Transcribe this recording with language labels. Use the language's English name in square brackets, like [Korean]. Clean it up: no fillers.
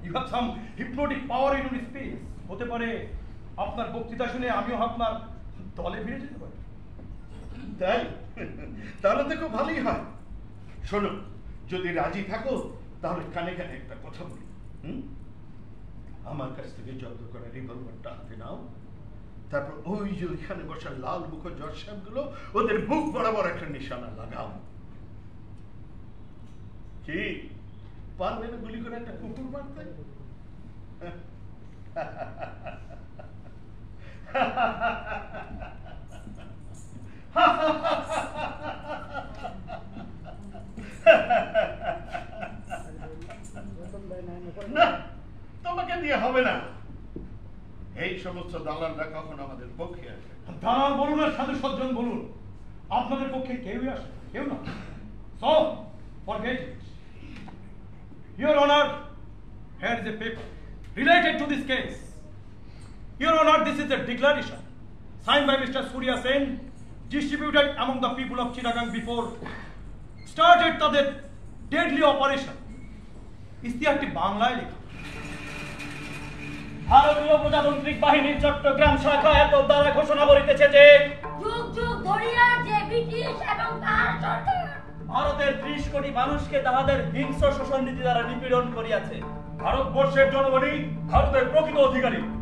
[English] You have some hypnotic power in your space. [Bangla] হতে পারে আপনার বক্তৃতা শুনে আমিও আপনার দলে ভিড়ে যেতে পারি। তাই? তাহলে তো খুব ভালোই হয়। শোনো, যদি রাজি থাকো তাহলে কানে কানে একটা কথা বলি। আমার কাছ থেকে জব্দ করা রিভলভারটা হাতে নাও, তারপর ওই যে ওইখানে বসা লাল মুখ জজ সাহেবগুলো ওদের বুক বরাবর একটা নিশানা লাগাও। কি পারবে না গুলি করে একটা কুকুর মারতে? না, তোমাকে দিয়ে হবে না। এই সমস্ত দালালরা কখন আমাদের পক্ষে আসে? দালাল বলুন আর সাধু সজ্জন বলুন, আপনাদের পক্ষে কেউই আসে, কেউ না। [English] So, forget it. Your Honor, here is a paper related to this case. Your Honor, this is a declaration signed by Mr. Surya Sen, distributed among the people of Chittagong before started [Bangla] তাদের [English] deadly operation. [Bangla] ইতিহাসটি বাংলায় লেখা। ভারতীয় প্রজাতান্ত্রিক বাহিনীর চট্টগ্রাম শাখা এত দ্বারা ঘোষণা করিতেছে যে যুগ যুগ ধরিয়া যে ব্রিটিশ এবং তার সরকার ভারতের 30 কোটি মানুষকে তাহাদের হিংস্র শোষণ নীতি দ্বারা নিপীড়ন করিয়াছে। ভারতবর্ষের জনগণই ভারতের প্রকৃত অধিকারী।